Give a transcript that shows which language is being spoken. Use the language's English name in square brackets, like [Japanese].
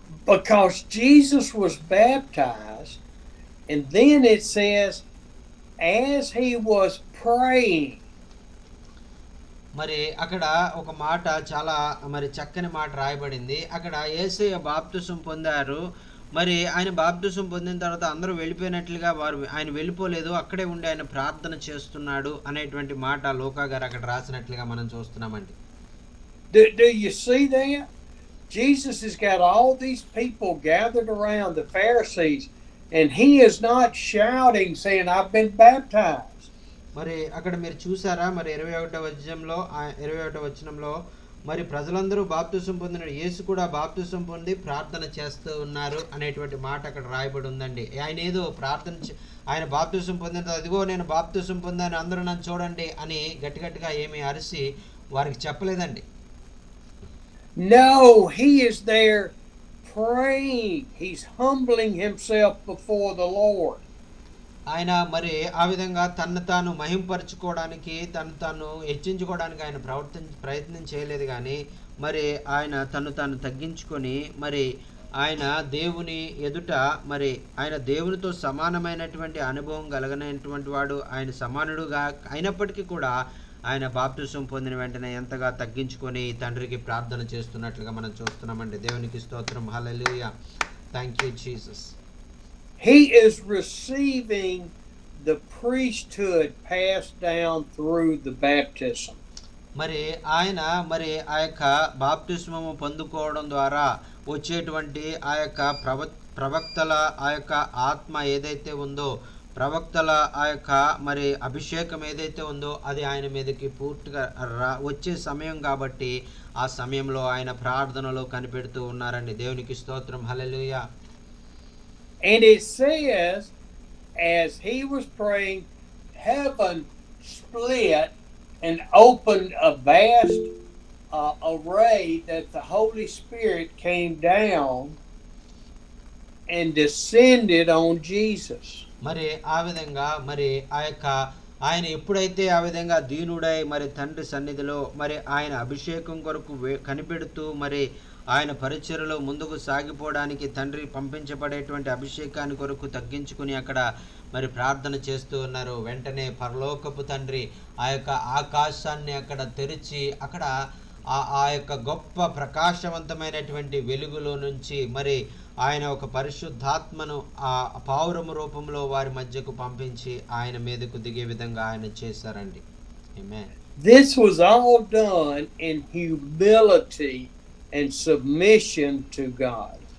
[English] Because Jesus was baptized, and then it says, as he was praying. [Telugu] మరి అక్కడ ఒక మాట చాలా మరి చక్కని మాట రాయబడింది. అక్కడ యేసయ్య బాప్తిసం పొందారు. మరి ఆయన బాప్తిసం పొందిన తర్వాత అందరూ వెళ్ళిపోయినట్లుగా ఆయన వెళ్ళిపోలేదు, అక్కడే ఉండి ఆయన ప్రార్థన చేస్తున్నాడు అనేటువంటి మాట లోకా గారు అక్కడ రాసినట్లుగా మనం చూస్తున్నామండి. [English] Do you see that? Jesus has got all these people gathered around the Pharisees, and he is not shouting saying, "I've been baptized." [Telugu] మరి అక్కడ మీరు చూసారా, మరి 21వ వచనంలో మరి ప్రజలందరూ బాప్తిసం పొందిన యేసు కూడా బాప్తిసం పొంది ప్రార్థన చేస్తూ ఉన్నారు అనేటువంటి మాట అక్కడ రాయబడి ఉందండి. ఆయన ఏదో ఆయన బాప్తిసం పొందిన అదిగో నేను బాప్తిసం పొందాను అందరూ నన్ను చూడండి అని గట్టిగా ఏమీ అరిసి వారికి చెప్పలేదండి. [English] No, he is there praying. He's humbling himself before the Lord. [Telugu] ఆయన మరి ఆ విధంగా తన్ను తాను మహింపరచుకోవడానికి, తను తాను హెచ్చించుకోవడానికి ఆయన ప్రయత్నం చేయలేదు. కానీ మరి ఆయన తను తాను తగ్గించుకొని మరి ఆయన దేవుని ఎదుట మరి ఆయన దేవునితో సమానమైనటువంటి అనుభవం కలిగినటువంటి వాడు, ఆయన సమానుడుగా అయినప్పటికీ కూడా ఆయన బాప్తిసం పొందిన వెంటనే ఎంతగా తగ్గించుకొని తండ్రికి ప్రార్థన చేస్తున్నట్లుగా మనం చూస్తున్నామండి. దేవునికి స్తోత్రం. హల్లెలూయా. [English] Thank you Jesus. He is receiving the priesthood passed down through the baptism. [Telugu] మరి ఆయన మరి ఆ యొక్క బాప్తిస్మము పొందుకోవడం ద్వారా వచ్చేటువంటి ఆ యొక్క ప్రవక్తల ఆ యొక్క ఆత్మ ఏదైతే ఉందో, ప్రవక్తల ఆ యొక్క మరి అభిషేకం ఏదైతే ఉందో అది ఆయన మీదకి పూర్తిగా వచ్చే సమయం కాబట్టి ఆ సమయంలో ఆయన ప్రార్థనలో కనిపెడుతూ ఉన్నారండి. దేవునికి స్తోత్రం. హల్లెలూయా. [English] And it says, as he was praying, heaven split and opened a vast array that the Holy Spirit came down and descended on Jesus. [Telugu] మరి ఆ విధంగా మరి ఆ యొక్క ఆయన ఎప్పుడైతే ఆ విధంగా దీనుడై మరి తండ్రి సన్నిధిలో మరి ఆయన అభిషేకం కొరకు కనిపెడుతూ మరి ఆయన పరిచర్యలో ముందుకు సాగిపోవడానికి తండ్రి పంపించబడేటువంటి అభిషేకాన్ని కొరకు తగ్గించుకుని అక్కడ మరి ప్రార్థన చేస్తూ ఉన్నారు. వెంటనే పరలోకపు తండ్రి ఆ యొక్క ఆకాశాన్ని అక్కడ తెరిచి అక్కడ ఆ యొక్క గొప్ప ప్రకాశవంతమైనటువంటి వెలుగులో నుంచి మరి ఆయన ఒక పరిశుద్ధాత్మను ఆ పావురము రూపంలో వారి మధ్యకు పంపించి ఆయన మీదకు దిగే విధంగా ఆయన చేశారండి. ఆమేన్. [English] This was all done in humility and submission to God.